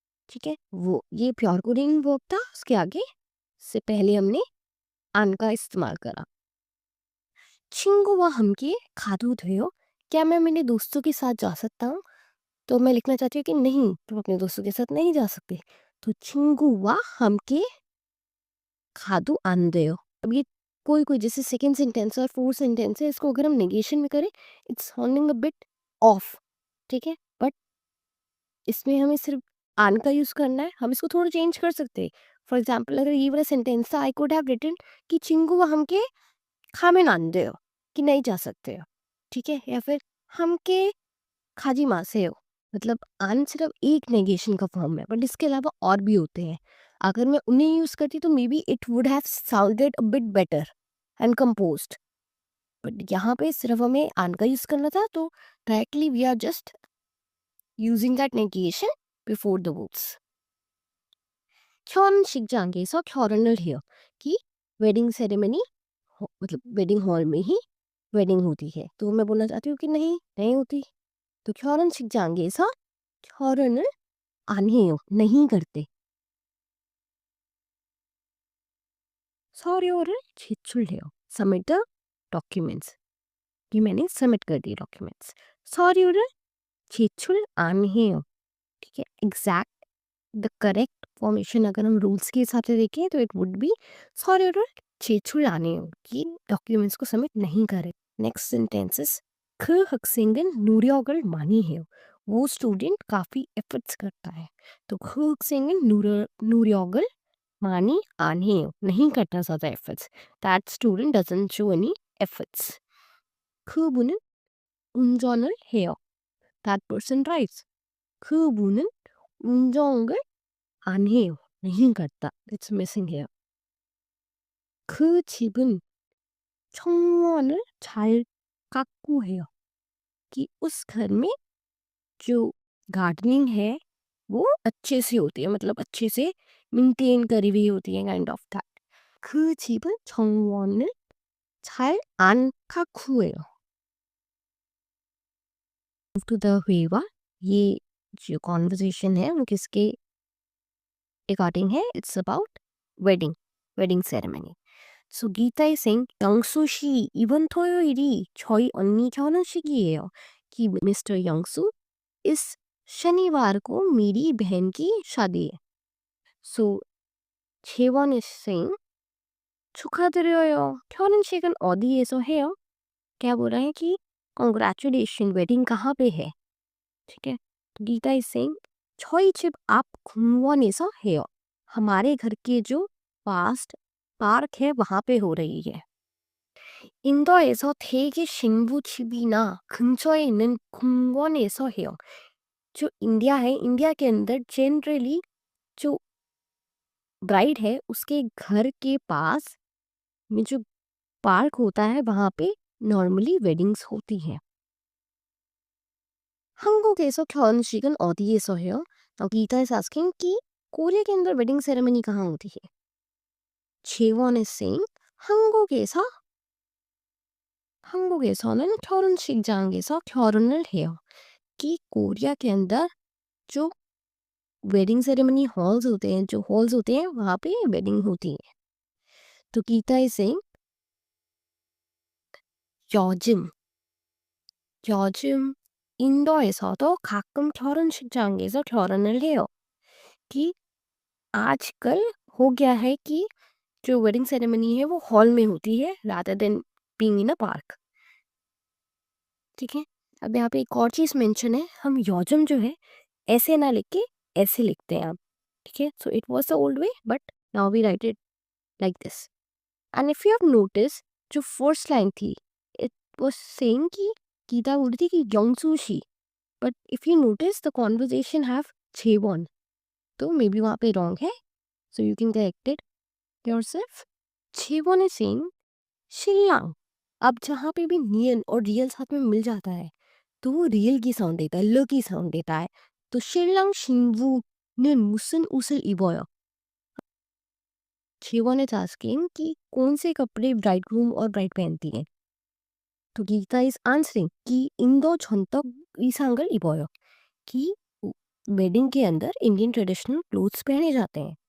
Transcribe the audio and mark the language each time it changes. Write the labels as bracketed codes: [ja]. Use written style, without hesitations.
[hi] ठीक है, वो ये प्योर कोडिंग वर्ब था, उसके आगे से पहले हमने आन का इस्तेमाल करा. [ko] 친구와 함께 가도 돼요? [hi] क्या मैं मेरे दोस्तों के साथ जा सकता हूँ? तो मैं लिखना चाहती हूँ कि नहीं, तुम अपने दोस्तों के साथ नहीं जा सकते. [ko] तो 친구와 함께 가도 안 돼요. [hi] अब ये कोई कोई जैसे सेकेंड सेंटेंस और फोर्थ सेंटेंस है, इसको अगर हम नेगेशन में करें [en] It's sounding a bit off. [hi] ठीक है, बट इसमें हमें सिर्फ आन का यूज करना है. हम इसको थोड़ा चेंज कर सकते हैं. फॉर एग्जाम्पल अगर ये वाला सेंटेंस था, [en] I could have written [hi] कि चिंगू हमके खामे नान दे हो, कि नहीं जा सकते हो. ठीक है, या फिर हमके खाजी मासे हो. मतलब आन सिर्फ एक नेगेशन का फॉर्म है, बट इसके अलावा और भी होते हैं. अगर मैं उन्हें यूज करती तो [en] May be it would have sounded a bit better and composed. [hi] But यहाँ पे सिर्फ हमें आन का यूज करना था, तो [en] Directly we are just using that negation before the words. [ko] 결혼식장에서 결혼을 해요. [hi] कि वेडिंग सेरेमनी मतलब वेडिंग हॉल में ही वेडिंग होती है. तो मैं बोलना चाहती हूँ कि नहीं, नहीं होती. [ko] तो 결혼식장에서 결혼을 안 해요, [hi] नहीं करते. [ko] 서류를 제출해요. [en] Submit the documents. [hi] कि मैंने सबमिट कर दिए डॉक्यूमेंट्स. [ko] 서류를 제출 안 해요. [hi] ठीक है, [en] exact the correct formation [hi] अगर हम रूल्स के हिसाब से देखें तो [en] it would be [ko] 서류를 제출하네요, [hi] कि डॉक्यूमेंट्स को सबमिट नहीं करे. Next sentences [ko] 그 학생은 노력을 많이 해요. [hi] वो स्टूडेंट काफ़ी एफर्ट्स करता है. [ko] तो 그 학생은 노력을 많이 안 해요, [hi] नहीं करता ज़्यादा efforts. [en] That student doesn't show any efforts. [ko] 그분은 운전을 해요. [en] That person drives. [ko] 그분은 운전을 안 해요, [hi] नहीं करता. [en] It's missing here. [ko] 그 집은 청원을 잘 가꾸 해요. [hi] कि उस घर में जो गार्डनिंग है वो अच्छे से होती है, मतलब अच्छे से मेंटेन करी हुई होती है, [en] Kind of that. [ko] 그 집은 정원을 잘 안 가꾸 해요. [hi] To the 회화, ये जो कॉन्वर्सेशन है वो किसके रिगार्डिंग है, [en] It's about wedding ceremony. [ko] So गीता सिंह 영수 씨 이번 토요일이 저희 언니 결혼식이에요. [hi] कि मिस्टर यंगसू इस शनिवार को मेरी बहन की शादी है. [ko] So 재원 सिंह 축하드려요. 결혼식은 어디에서 해요? [hi] क्या बोल रहे हैं कि कॉन्ग्रेचुलेशन, वेडिंग कहाँ पे है. [ko] ठीक है, तो गीता सिंह 저희 집 앞 공원에서 해요. [hi] हमारे घर के जो पास्ट पार्क है वहां पे हो रही है. [ko] 인도에서 대기 신부 집이나 근처에 있는 공원에서 해요. [hi] जो इंडिया है, इंडिया के अंदर जनरली जो ब्राइड है उसके घर के पास में जो पार्क होता है वहाँ पे नॉर्मली वेडिंग्स होती हैं. [ko] 한국에서 결혼식은 어디에서 해요? [en] Geeta is asking [hi] कि कोरिया के अंदर वेडिंग सेरेमनी कहाँ होती है? [ko] 재원 [en] is saying [ko] 한국에서는 결혼식장에서 결혼을 해요. [hi] कि कोरिया के अंदर जो वेडिंग सेरेमनी हॉल्स होते हैं, जो हॉल्स होते हैं वहाँ पे वेडिंग होती है. [ko] तो [en] Geeta is saying [ko] 요즘 인도에서도 가끔 결혼식장에서 결혼을 해요. [hi] कि आजकल हो गया है कि जो वेडिंग सेरेमनी है वो हॉल में होती है [en] Rather than being in a park. [hi] ठीक है. अब यहाँ पे एक और चीज मेंशन है, हम योजम जो है ऐसे ना लिख के ऐसे लिखते हैं आप. ठीक है. [en] So it was the old way but now we write it like this. And if you have notice [hi] जो फर्स्ट लाइन थी [en] it was saying [hi] कि गीता बोल रही थी कि [en] योंगसूशी, but if you notice the conversation have छेवन, [hi] तो मे बी वहाँ पे रॉन्ग है. [en] So you can correct it yourself. छेवन is saying Shillong. [hi] अब जहाँ पे भी नियन और रियल साथ में मिल जाता है तो वो रियल की साउंड देता है, ल की साउंड देता है. [ko] तो 신랑 신부는 무슨 옷을 입어요? [en] Shivan is asking [hi] कि कौन से कपड़े ब्राइड ग्रूम और ब्राइड पहनती है. तो [en] Gita is answering [hi] कि इंदो [ko] 전통 의상을 입어요. [hi] कि वेडिंग के अंदर इंडियन ट्रेडिशनल क्लोथ्स पहने जाते हैं.